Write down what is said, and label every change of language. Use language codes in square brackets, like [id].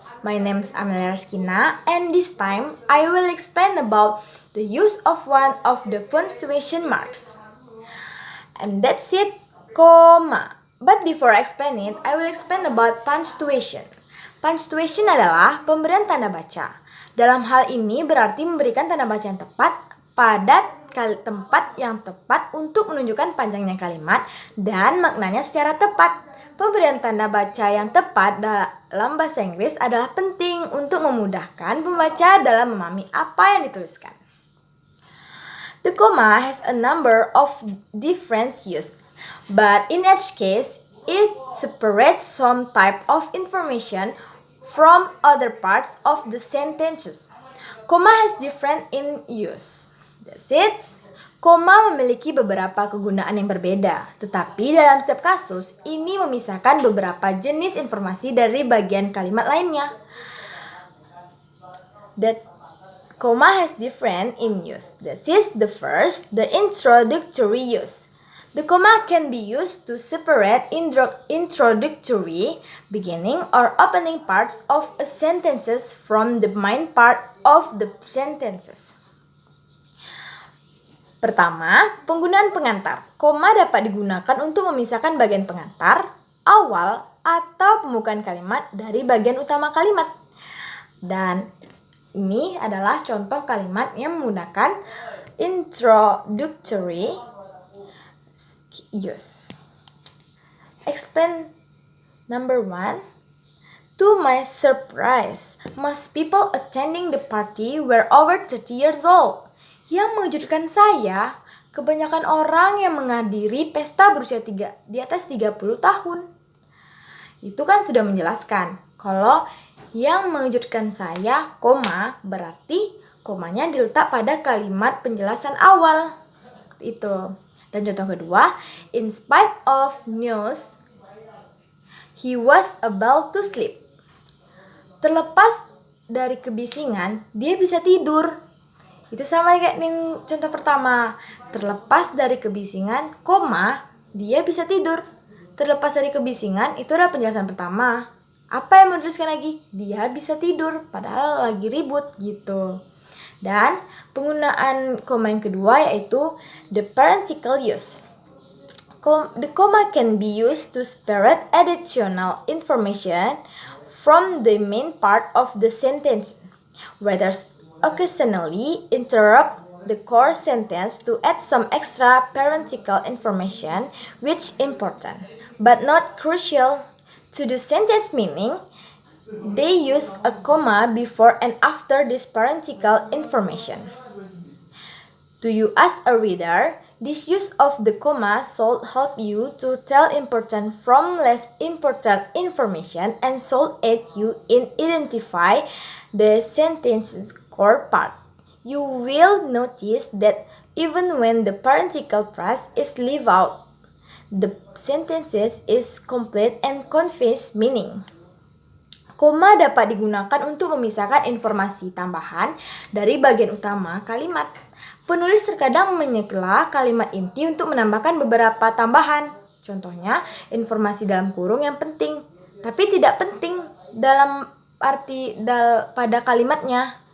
[en] My name is Amelia Rizkina, and this time I will explain about the use of one of the punctuation marks. And that's it, comma. But before I explain it, I will explain about punctuation. [id] Punctuation adalah pemberian tanda baca. Dalam hal ini berarti memberikan tanda baca yang tepat pada tempat yang tepat untuk menunjukkan panjangnya kalimat dan maknanya secara tepat. Pemberian tanda baca yang tepat dalam bahasa Inggris adalah penting untuk memudahkan pembaca dalam memahami apa yang dituliskan. [en] The comma has a number of different uses, but in each case, it separates some type of information from other parts of the sentences. Comma has different in use. That's it. [id] Koma memiliki beberapa kegunaan yang berbeda, tetapi dalam setiap kasus, ini memisahkan beberapa jenis informasi dari bagian kalimat lainnya. [en] That comma has different in use. That is the first, the introductory use. The comma can be used to separate introductory, beginning or opening parts of a sentences from the main part of the sentences. [id] Pertama, penggunaan pengantar. Koma dapat digunakan untuk memisahkan bagian pengantar, awal, atau pembukaan kalimat dari bagian utama kalimat. Dan ini adalah contoh kalimat yang menggunakan introductory use. [en] Explain number 1. To my surprise, most people attending the party were over 30 years old. [id] Yang mengejutkan saya, kebanyakan orang yang menghadiri pesta berusia di atas 30 tahun. Itu kan sudah menjelaskan. Kalau yang mengejutkan saya, koma, berarti komanya diletak pada kalimat penjelasan awal. Seperti itu. Dan contoh kedua, [en] in spite of news, he was able to sleep. [id] Terlepas dari kebisingan, dia bisa tidur. Itu sama kayak yang contoh pertama. Terlepas dari kebisingan, koma, dia bisa tidur. Terlepas dari kebisingan, itu adalah penjelasan pertama. Apa yang mau dituliskan lagi? Dia bisa tidur, padahal lagi ribut gitu. Dan penggunaan koma yang kedua yaitu [en] the parenthetical use. The comma can be used to separate additional information from the main part of the sentence, whether occasionally interrupt the core sentence to add some extra parenthetical information which important but not crucial to the sentence meaning. They use a comma before and after this parenthetical information. To you as a reader, this use of the comma should help you to tell important from less important information and should aid you in identify the sentence's core part. You will notice that even when the parenthetical phrase is left out, the sentences is complete and conveys meaning. [id] Koma dapat digunakan untuk memisahkan informasi tambahan dari bagian utama kalimat. Penulis terkadang menyela kalimat inti untuk menambahkan beberapa tambahan. Contohnya, informasi dalam kurung yang penting, tapi tidak penting dalam arti pada kalimatnya.